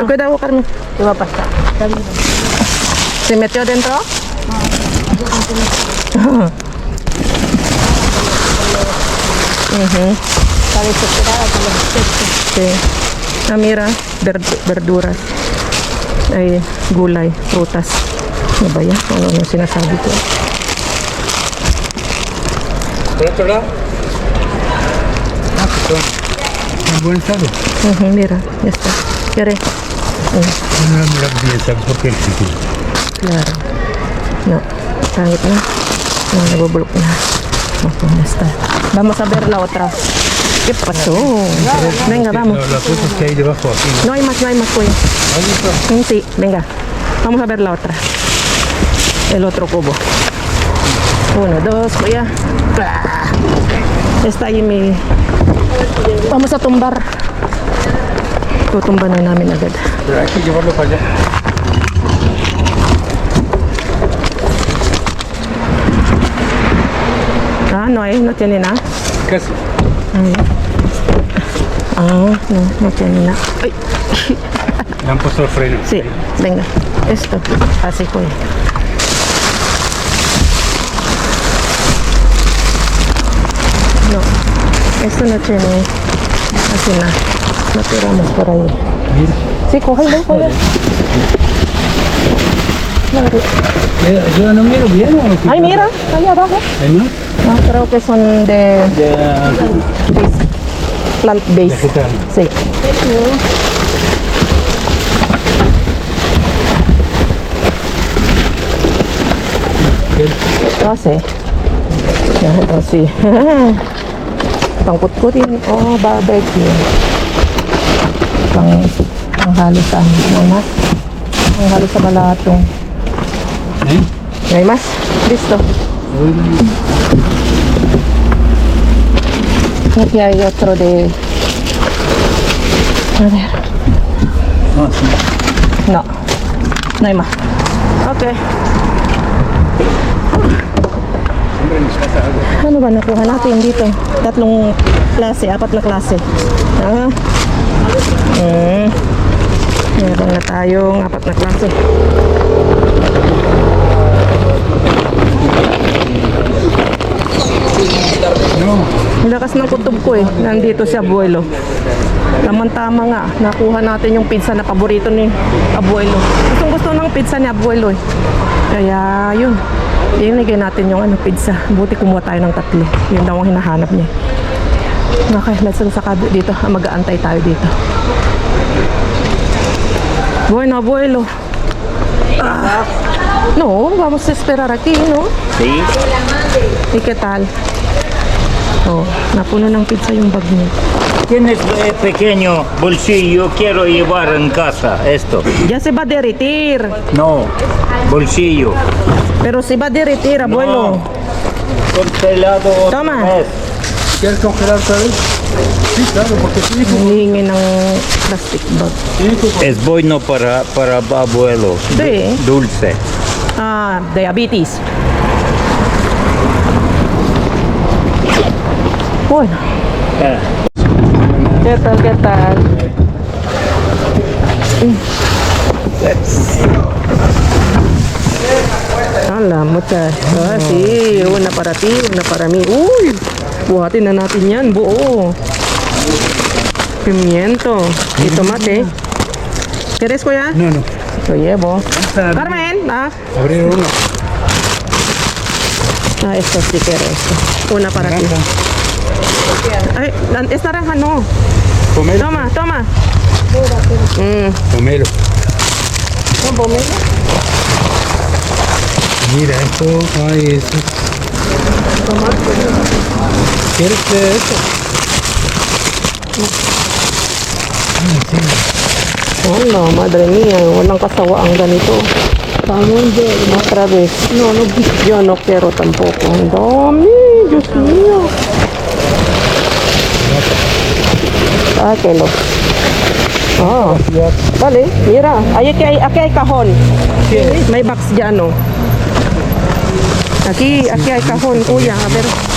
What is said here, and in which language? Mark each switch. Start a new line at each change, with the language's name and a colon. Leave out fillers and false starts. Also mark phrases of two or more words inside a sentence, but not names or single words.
Spanish: Cuidado, Carmen. ¿Qué va a pasar? Está bien. ¿Se metió dentro? Está desesperada con los insectos. Sí. Ah, mira, verduras.
Filipino: Ay, gulay, frutas. Ano ba yan? Ano yung sinasabi ko?
Spanish: ¿Por otro lado? Ah, pues son en buen estado. Mira, ya está. ¿Quieres? No, mira bien, ¿sabes por qué? Claro. No,
Filipino: pangit na. No, nabubulok na. Opo,
Spanish: ya está. Vamos a ver la otra. ¿Qué pasó? Venga, vamos. Las cosas que hay debajo aquí. No hay más, cuya. ¿Has visto? Sí, venga. Vamos a ver la otra. El otro cubo. 1, 2, kuya. Está ahí mi... Vamos a tumbar.
Filipino: Tutumba na namin agad.
Spanish: Pero hay que llevarlo para allá. Ah, no tiene nada. Casi. Ah, no tiene nada. Ay, Le han puesto el freno. sí, venga. Esto, así kuya. No, esto no tiene así nada. No tiramos por ahí. Mira. Sí, cógelo, kuya. Yo no miro bien. ¿O qué? Ay, mira, allá abajo. ¿Hay más? No, creo que son de
English: plant based.
Spanish: Vegetal. Sí.
Filipino: Kasi. Yan, kasi. Pangkutkutin o barbecue. Pang Panghalo sa ano, mas. Panghalo sa balatong. ¿Eh? May mas.
Spanish: Listo. Aquí hay otro de... A ver. Ah, sí. No. No hay más. Okay.
Filipino: Ano ba nakuha natin dito? 3 klase, 4 na klase. Ah. Meron na tayong 4 na klase. Ang lakas ng kutob ko eh. Nandito si Abuelo. Tama nga. Nakuha natin yung pizza na paborito ni Abuelo. Gustong gusto ng pizza ni Abuelo eh. Kaya yun. Inigay natin yung pizza. Buti kumuha tayo ng 3. Yun daw ang hinahanap niya. Okay,
English: let's go
Filipino: sa dito. Mag-aantay tayo dito.
Spanish: Bueno, Abuelo. No, vamos a esperar aquí, ¿no? Sí. ¿Y qué tal?
Filipino: Oh, napuno ng pizza yung bag niya.
Spanish: Tienes pequeño bolsillo, quiero llevar en casa esto. Ya se va a derretir. No, bolsillo. Pero se va a derretir, abuelo. Congelado otra Toma. vez. ¿Quieres congelar otra vez? Sí, claro, porque tiene
Filipino: Hihingi ng
English: plastic bag.
Spanish: Es bueno para abuelo. Sí. Dulce. Ah, diabetes. Bueno. Eh. ¿Qué tal, qué tal? Hala, muchas. Ah, sí, una para ti, una para mí.
Filipino: Uy, buhatin na natin yan, buo.
Spanish: Pimiento y tomate. ¿Quieres, kuya? No, no. Lo llevo. Carmen, Abrir uno. Esto sí quiero esto. Una para ti. Ay, es naranja, no. Pomelo. Toma, toma. Pomelo. Mira, esto, ay, eso. ¿Quieres de esto? Ay, sí. Hola, madre mía,
Filipino: walang kasawaan ganito.
Spanish: Otra vez. No, yo no quiero tampoco.
Filipino: Ang dami, Diyos mío. Sáquelo.
Spanish: Ah, vale, mira, aquí hay cajón.
Filipino: May box dyan,
Spanish: no. Aquí hay cajón, kuya. A ver.